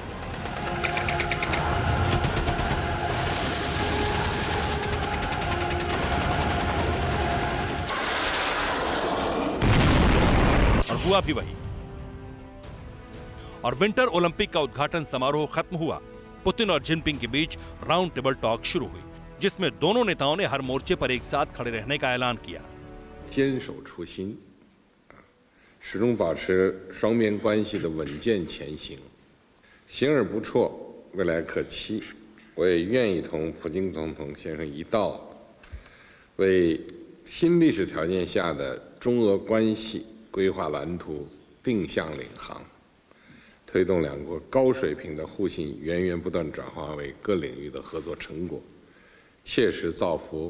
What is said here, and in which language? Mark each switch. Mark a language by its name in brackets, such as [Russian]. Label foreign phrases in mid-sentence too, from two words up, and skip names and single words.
[Hindi] और हुआ भी वही। और विंटर ओलंपिक का उद्घाटन समारोह खत्म हुआ, पुतिन और जिनपिंग के बीच [English] round table talk [Hindi] शुरू हुई, जिसमें दोनों नेताओं ने हर मोर्चे पर एक साथ खड़े रहने का ऐलान किया। [Chinese] 坚守初心，始终保持双边关系的稳健前行，行而不辍，未来可期。我也愿意同普京总统先生一道，为新历史条件下的中俄关系规划蓝图定向领航，推动两国高水平的互信源源不断转化为各领域的合作成果，切实造福。